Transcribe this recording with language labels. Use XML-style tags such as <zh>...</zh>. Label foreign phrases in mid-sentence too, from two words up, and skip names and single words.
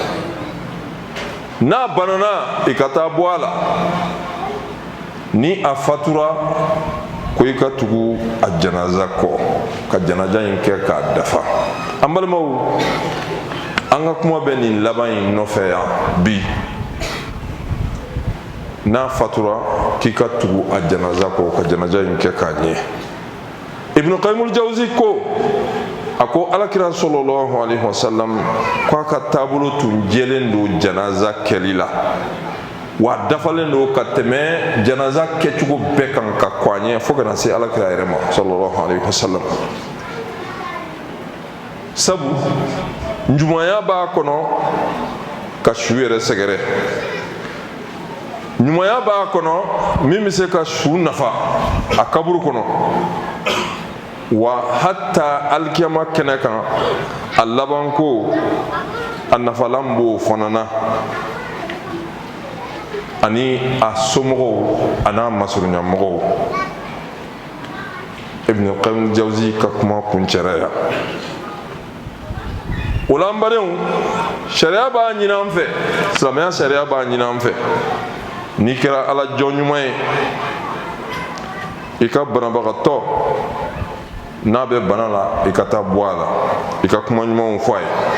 <bm>n'a banana i ka taa bɔ a la, ni a fatura ko i ka tugu a janaza kɔ ka janaja in kɛ k'a dafa. An balimaw, an ka kuma bɛ nin laban in nɔfɛ yan bi. N'a fatura k'i ka tugu a janaza kɔ ka janaja in kɛ k'a ɲɛ. Ibn Qayyim al-Jawzi ko a ko Alakira</bm> <ar>صلى الله عليه وسلم</ar> <bm>k'a ka taabolo tun jɛlen don janaza kɛli la, wa dafalen don ka tɛmɛ janaza kɛcogo bɛɛ kan ka kɔ a ɲɛ fo kana se Alakira yɛrɛ ma</bm> <ar>صلى الله عليه وسلم.</ar> <bm>Sabu ɲumanya b'a kɔnɔ ka su yɛrɛ sɛgɛrɛ, ɲumanya b'a kɔnɔ min bɛ se ka su nafa a kaburu kɔnɔ,</bm> <ar>وحتى</ar> <bm>alikiyama kɛnɛ kan a laban ko a nafalan b'o fana na, ani a somɔgɔw a n'a masurunyamɔgɔw. Ibn Qayyim Jawzi ka kuma kuncɛra yan. O la an badenw, sariya b'a ɲini an fɛ, silamɛya sariya b'a ɲini an fɛ, n'i kɛra Ala jɔn ɲuman ye i ka banabagatɔ n'a bɛ bana la i ka taa bɔ a la, i ka kuma ɲumanw fɔ a ye.</bm>